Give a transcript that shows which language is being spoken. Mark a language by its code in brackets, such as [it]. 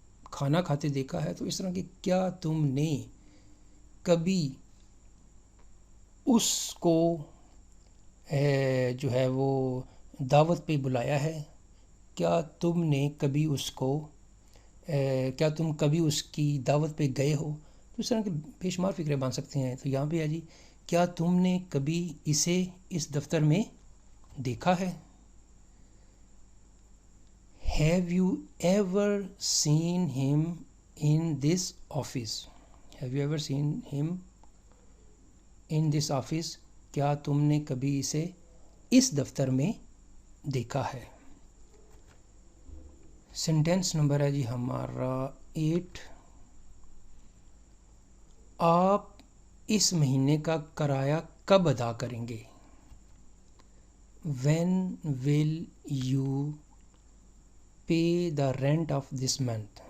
[ur] کھانا کھاتے دیکھا ہے؟ تو اس طرح کہ کیا تم نے کبھی اس کو جو ہے وہ دعوت پہ بلایا ہے؟ کیا تم نے کبھی اس کو کیا تم کبھی اس کی دعوت پہ گئے ہو؟ تو اس طرح کے بے شمار فکرے بن سکتے ہیں. تو یہاں پہ ہے جی کیا تم نے کبھی اسے اس دفتر میں دیکھا ہے؟ [en] Have you ever seen him in this office? Have you ever seen him in this office? [ur] کیا تم نے کبھی اسے اس دفتر میں دیکھا ہے؟ سینٹینس نمبر ہے جی ہمارا 8. آپ اس مہینے کا کرایہ کب ادا کریں گے؟ [en] When will you pay the rent of this month?